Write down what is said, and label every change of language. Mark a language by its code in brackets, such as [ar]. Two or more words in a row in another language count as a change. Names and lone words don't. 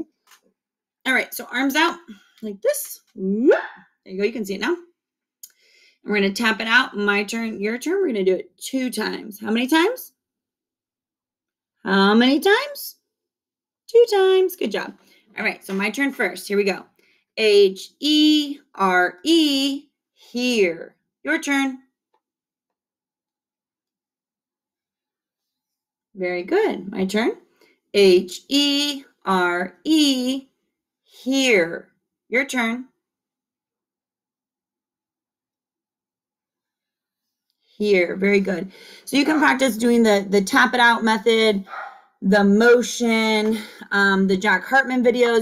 [en] All right, so arms out like this. There you go. You can see it now. And we're going to tap it out. My turn, your turn. We're going to do it 2 times. How many times? How many times? 2 times. Good job. All right, so my turn first. Here we go. H-E-R-E, here. Your turn. Very good. My turn. H-E-R-E, here. Your turn. Here. Very good. So you can practice doing the tap it out method, the motion, the Jack Hartman videos.